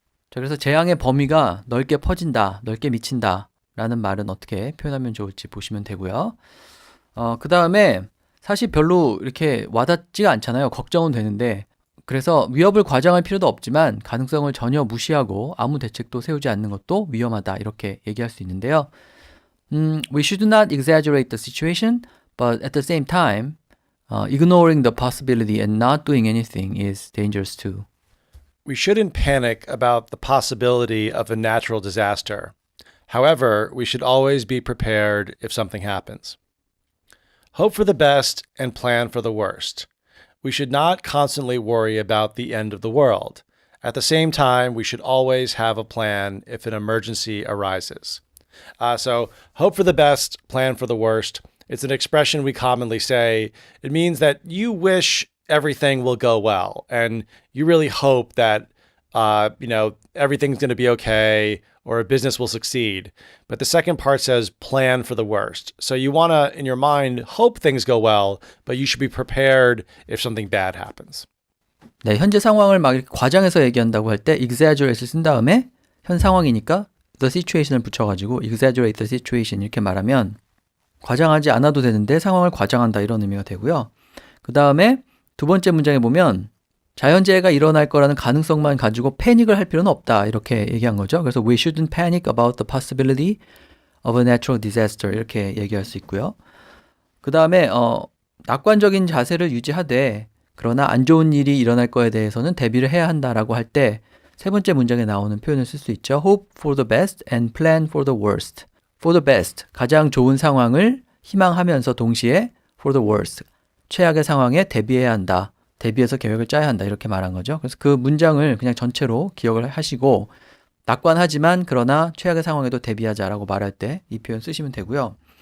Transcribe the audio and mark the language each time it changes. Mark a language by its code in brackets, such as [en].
[ko] 자, 그래서 재앙의 범위가 넓게 퍼진다, 넓게 미친다 라는 말은 어떻게 표현하면 좋을지 보시면 되고요. 그 다음에 사실 별로 이렇게 와닿지가 않잖아요. 걱정은 되는데 그래서 위협을 과장할 필요도 없지만 가능성을 전혀 무시하고 아무 대책도 세우지 않는 것도 위험하다 이렇게 얘기할 수 있는데요. [en] We should not exaggerate the situation, but at the same time, ignoring the possibility and not doing anything is dangerous too. We shouldn't panic about the possibility of a natural disaster. However, we should always be prepared if something happens. Hope for the best and plan for the worst. We should not constantly worry about the end of the world. At the same time, we should always have a plan if an emergency arises. So, hope for the best, plan for the worst. It's an expression we commonly say. It means that you wish everything will go well, and you really hope that everything's going to be okay or a business will succeed. But the second part says plan for the worst. So you want to, in your mind, hope things go well, but you should be prepared if something bad happens. [ko] 네, 현재 상황을 막 이렇게 과장해서 얘기한다고 할 때 exaggerate를 쓴 다음에 현 상황이니까 [en] the situation [ko] 을 붙여가지고 [en] exaggerate the situation [ko] 이렇게 말하면 과장하지 않아도 되는데 상황을 과장한다 이런 의미가 되고요. 그 다음에 두 번째 문장에 보면 자연재해가 일어날 거라는 가능성만 가지고 패닉을 할 필요는 없다 이렇게 얘기한 거죠. 그래서 [en] we shouldn't panic about the possibility of a natural disaster [ko] 이렇게 얘기할 수 있고요. 그 다음에 낙관적인 자세를 유지하되 그러나 안 좋은 일이 일어날 거에 대해서는 대비를 해야 한다라고 할 때 세 번째 문장에 나오는 표현을 쓸 수 있죠. [en] Hope for the best and plan for the worst. For the best, [ko] 가장 좋은 상황을 희망하면서 동시에 [en] for the worst, [ko] 최악의 상황에 대비해야 한다. 대비해서 계획을 짜야 한다 이렇게 말한 거죠. 그래서 그 문장을 그냥 전체로 기억을 하시고 낙관하지만 그러나 최악의 상황에도 대비하자라고 말할 때 이 표현 쓰시면 되고요.